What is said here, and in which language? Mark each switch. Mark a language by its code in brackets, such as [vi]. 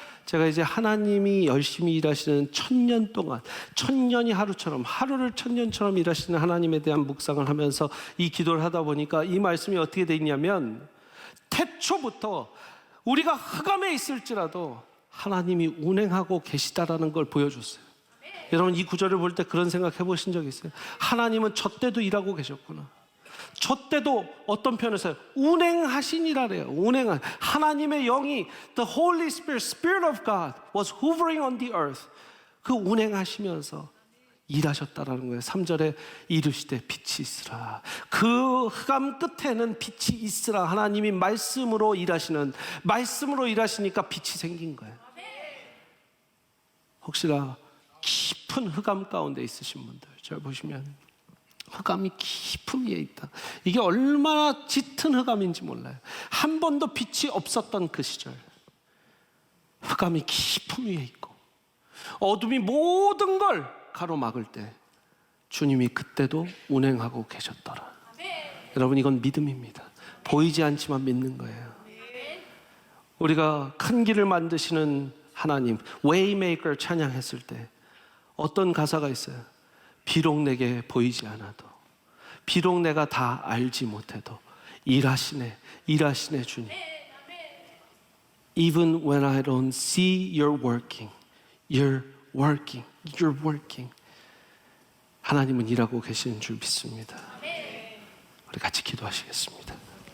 [ko] 제가 이제 하나님이 열심히 일하시는 1000년 동안, 1000년이 하루처럼, 하루를 1000년처럼 일하시는 하나님에 대한 묵상을 하면서 이 기도를 하다 보니까 이 말씀이 어떻게 돼 있냐면, 태초부터 우리가 흑암에 있을지라도 하나님이 운행하고 계시다라는 걸 보여줬어요. 여러분, 이 구절을 볼 때 그런 생각 해보신 적 있어요? 하나님은 저 때도 일하고 계셨구나. 저 때도 어떤 편에서요? 운행하시니라래요. 운행한 하나님의 영이 [en] The Holy Spirit, Spirit of God was hovering on the earth. [ko] 그 운행하시면서 일하셨다라는 거예요. 3절에 이르시되 빛이 있으라. 그 흑암 끝에는 빛이 있으라. 하나님이 말씀으로 일하시는, 말씀으로 일하시니까 빛이 생긴 거예요. 혹시나 깊은 흑암 가운데 있으신 분들, 잘 보시면 흑암이 깊은 위에 있다. 이게 얼마나 짙은 흑암인지 몰라요. 한 번도 빛이 없었던 그 시절, 흑암이 깊은 위에 있고 어둠이 모든 걸 가로막을 때 주님이 그때도 운행하고 계셨더라. 여러분, 이건 믿음입니다. 보이지 않지만 믿는 거예요. 우리가 큰 길을 만드시는 하나님, 웨이메이커 찬양했을 때 어떤 가사가 있어요? 비록 내게 보이지 않아도, 비록 내가 다 알지 못해도 일하시네, 일하시네 주님. [en] Even when I don't see you're working, you're working, you're working. [ko] 하나님은 일하고 계시는 줄 믿습니다. 우리 같이 기도하시겠습니다.